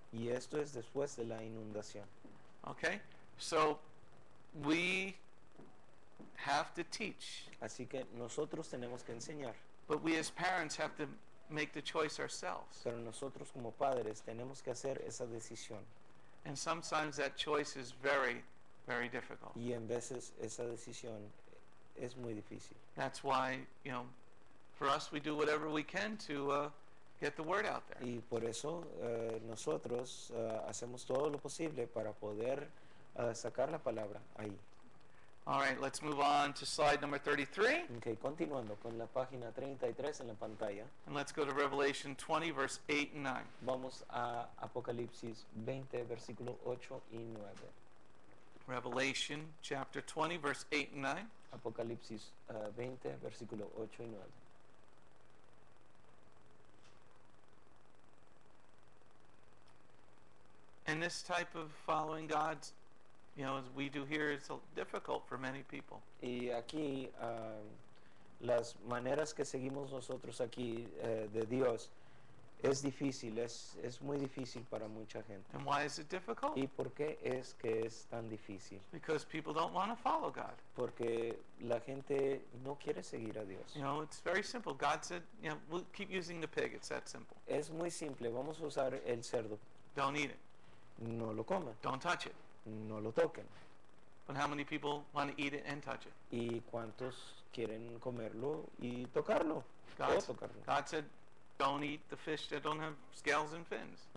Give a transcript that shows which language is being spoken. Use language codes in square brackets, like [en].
[es] y esto es después de la inundación. [en] Okay? So we have to teach, [es] Así que nosotros tenemos que enseñar, [en] but we as parents have to make the choice ourselves. [es] pero nosotros como padres tenemos que hacer esa decisión. [en] And sometimes that choice is very, very difficult. [es] Y en veces esa decisión es muy difícil. [en] That's why, for us, we do whatever we can to get the word out there. [es] Y por eso nosotros hacemos todo lo posible para poder sacar la palabra ahí. [en] All right, let's move on to slide number 33, [es] Ok, continuando con la página 33 en la pantalla, [en] and let's go to Revelation 20, verse 8 and 9. [es] vamos a Apocalipsis 20, versículo 8 y 9. [en] Revelation chapter 20, verse 8 and 9. [es] Apocalipsis 20, versículo 8 y 9. [en] And this type of following God's, as we do here, is difficult for many people. [es] Y aquí las maneras que seguimos nosotros aquí de Dios es difícil, es muy difícil para mucha gente. [en] And why is it difficult? [es] ¿Y por qué es que es tan difícil? [en] Because people don't want to follow God. [es] Porque la gente no quiere seguir a Dios. [en] It's very simple. God said, we'll keep using the pig. It's that simple. [es] Es muy simple, vamos a usar el cerdo, [en] Don't eat it. [es] no lo coman, [en] Don't touch it. [es] no lo toquen. [en] But how many people want to eat it and touch it? [es] ¿Y cuántos quieren comerlo y tocarlo? O [en] God, [es] tocarlo. [en] God said, don't eat the fish that don't have scales and fins.